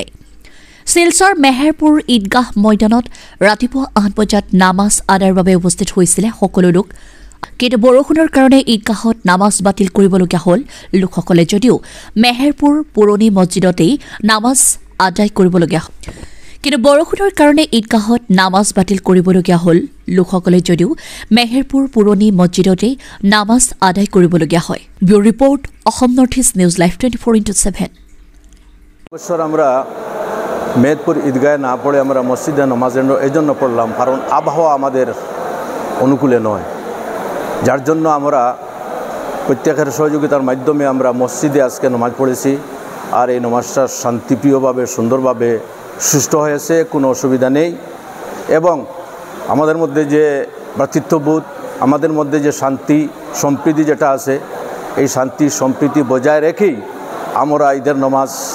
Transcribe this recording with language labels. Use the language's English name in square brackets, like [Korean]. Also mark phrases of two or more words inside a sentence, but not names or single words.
[Assamese] শিলচৰ মেহেৰপুৰ ঈদগাহ ময়দানত ৰাতিপুৱা ৮ বজাত নামাজ আদায়ৰ বাবে উপস্থিত হৈছিল সকলো লোক কিন্তু বৰষুণৰ কাৰণে ঈদগাহত নামাজ বাতিল কৰিবলগীয়া হ'ল লোকসকলে যদিও মেহেৰপুৰ পুৰণি মছজিদতেই নামাজ আদায় কৰিবলগীয়া হ'ল কিন্তু বৰষুণৰ কাৰণে ঈদগাহত নামাজ বাতিল কৰিবলগীয়া হ'ল লোকসকলে যদিও মেহেৰপুৰ পুৰণি মছজিদতেই নামাজ আদায় কৰিবলগীয়া হয় [English] bureau report [Assamese] অসম নৰ্থ ইষ্ট নিউজ লাইভ 24/7 [Bangla] বছর আমরা মেহেরপুর ঈদগাহে না পড়ে আমরা মসজিদে নামাজ এই জন্য পড়লাম কারণ আবহাওয়া আমাদের অনুকূলে নয় যার জন্য আমরা প্রত্যেকের সহযোগিতার মাধ্যমে আমরা মসজিদে আজকে নামাজ পড়েছি আর এই নামাজটা শান্তিপ্রিয়ভাবে সুন্দরভাবে সুষ্ঠু হয়েছে কোনো অসুবিধা নেই এবং আমাদের মধ্যে যে ভ্রাতৃত্ববোধ আমাদের মধ্যে যে শান্তি সম্প্রীতি যেটা আছে এই শান্তি সম্প্রীতি বজায় রেখেই আমরা ঈদের নামাজ